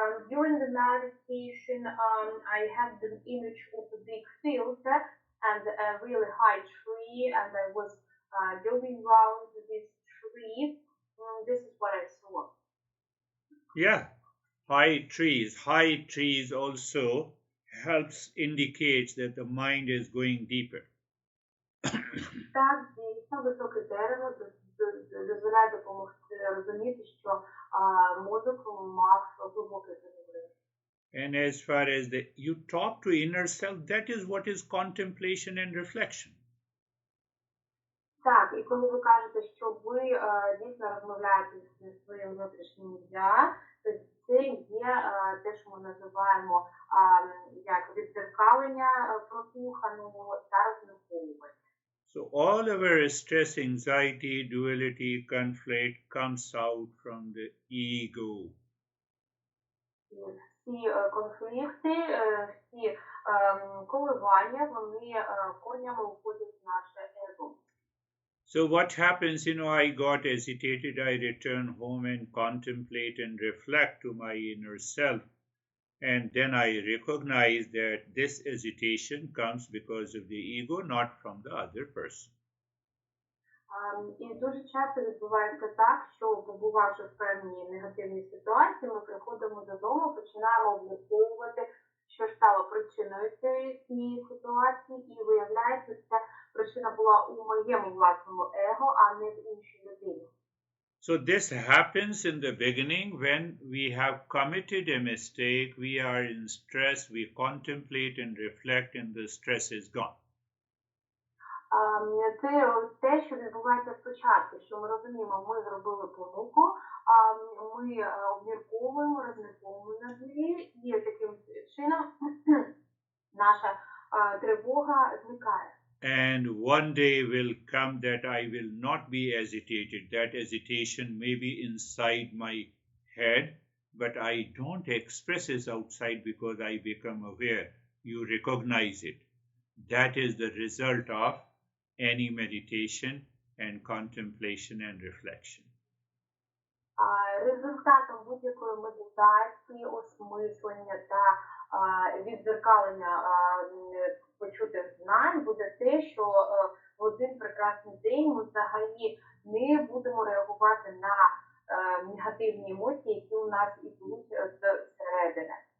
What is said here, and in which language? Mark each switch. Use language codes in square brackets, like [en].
[en] During the meditation, I had the image of a big field and a really high tree, and I was going around this tree. This is what I saw. Yeah, high trees also helps indicates that the mind is going deeper. [uk] Так, дійсно, високе дерево дозволяє допомогти розуміти, що мозок мав глибоке занурення. [en] And as far as you talk to inner self, that is what is contemplation and reflection. [uk] Так, і коли ви кажете, що ви дійсно розмовляєте зі своїм внутрішнім я, то це є те, що ми називаємо як віддзеркалення прослуханого та розмірковування. [en] So all of our stress, anxiety, duality, conflict comes out from the ego. [uk] Всі конфлікти, всі коливання, вони корнями уходять в наше его. [en] So what happens, I got agitated, I return home and contemplate and reflect to my inner self. And then I recognize that this agitation comes because of the ego, not from the other person. [uk] І дуже часто відбувається так, що побувавши в певній негативній ситуації, ми приходимо додому, починаємо обмірковувати, що ж стало причиною цієї ситуації, і виявляється, що ця причина була у моєму власному его, а не в іншій людині. [en] So this happens in the beginning when we have committed a mistake, we are in stress, we contemplate and reflect, and the stress is gone. [uk] Це те, що відбувається спочатку, що ми розуміємо, ми зробили помилку, ми обмірковуємо, розмірковуємо над нею, і таким чином наша тривога зникає. [en] And one day will come that I will not be agitated. That agitation may be inside my head, but I don't express it outside because I become aware. You recognize it. That is the result of any meditation and contemplation and reflection. [uk] Результатом будь-якої медитації, осмислення та відзеркалення почутих знань буде те, що в один прекрасний день ми взагалі не будемо реагувати на негативні емоції, які у нас ідуть зсередини.